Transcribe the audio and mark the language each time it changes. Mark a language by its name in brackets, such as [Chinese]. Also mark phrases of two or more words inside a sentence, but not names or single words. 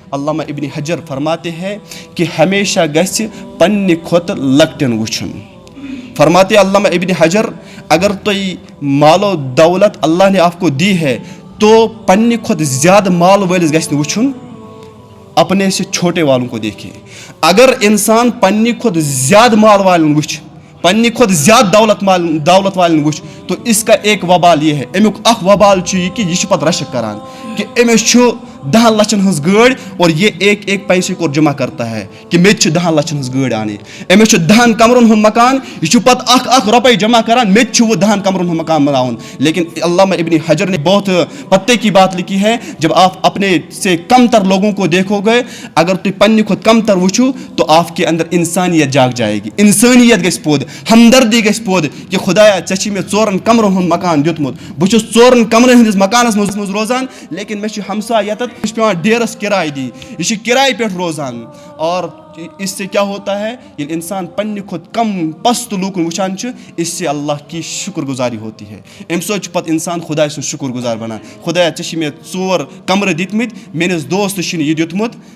[Urdu] علامہ ابن حجر فرماتے ہیں کہ ہمیشہ [Kashmiri] گژھِ پننہِ کھۄتہٕ لۄکٹٮ۪ن وٕچھُن. [Urdu] فرماتے علامہ ابن حجر اگر [Kashmiri] تُہۍ مال و دولت [Urdu] اللہ نے آپ کو دی ہے تو [Kashmiri] پننہِ کھۄتہٕ زیادہ مال وٲلِس گژھِ نہٕ وٕچھُن, [Urdu] اپنے سے چھوٹے والوں کو دیکھے. [Kashmiri] اگر انسان پننہِ کھۄتہٕ زیادہ مال والن وٕچھ, پننہِ کھۄتہٕ زیادہ دولت والن وٕچھ [Urdu] تو اس کا ایک وبال یہ ہے, [Kashmiri] امیُک اکھ وبال چھُ یہِ کہِ یہِ چھُ پتہٕ رشک کران کہ أمِس چھُ 10 لچھن ہٕنٛز گٲڑۍ [Urdu] اور یہ ایک پیسے کو جمع کرتا ہے کہ [Kashmiri] مےٚ تہِ چھِ 10 لچھن ہٕنٛز گٲڑۍ اَنٕنۍ. أمِس چھُ 10 کمرن ہُنٛد مکان, یہ چھُ پتہٕ اکھ رۄپے جمع کران مےٚ تہِ چھُ وہ 10 کمرن ہُنٛد مکان بناوُن. [Urdu] لیکن علامہ ابن حجر نے بہت پتے کی بات لکھی ہے, جب آپ اپنے سے کم تر لوگوں کو دیکھو گے, [Kashmiri] اگر تُہۍ پننہِ کھۄتہٕ کم تر وٕچھو [Urdu] تو آپ کے اندر انسانیت جاگ جائے گی, [Kashmiri] انسانیت گژھِ پود, ہمدردی گژھِ پود کہ خدایا ژےٚ چھِ مےٚ 4 کمرن ہُنٛد مکان دیُتمُت, بہٕ چھُس 4 کمرن ہٕنٛدِس مکانس منٛز روزان, لیکن مےٚ چھُ ہمساے ییٚتٮ۪تھ مےٚ چھُ پیٚوان ڈیرس کرایہِ دِنۍ, یہ چھُ کرایہِ پٮ۪ٹھ روزان. [Urdu] اور اس سے کیا ہوتا ہے, [Kashmiri] ییٚلہِ انسان پننہِ کھۄتہٕ کم پست لوٗکن وٕچھان چھُ, [Urdu] اس سے اللہ کی شکر گزاری ہوتی ہے. [Kashmiri] امہِ سۭتۍ چھُ پتہٕ انسان خداے سُنٛد شکر گزار بنان. خدایا ژےٚ چھِ مےٚ 4 کمرٕ دِتمٕتۍ, میٲنِس دوستس چھُنہٕ یہِ دیُتمُت.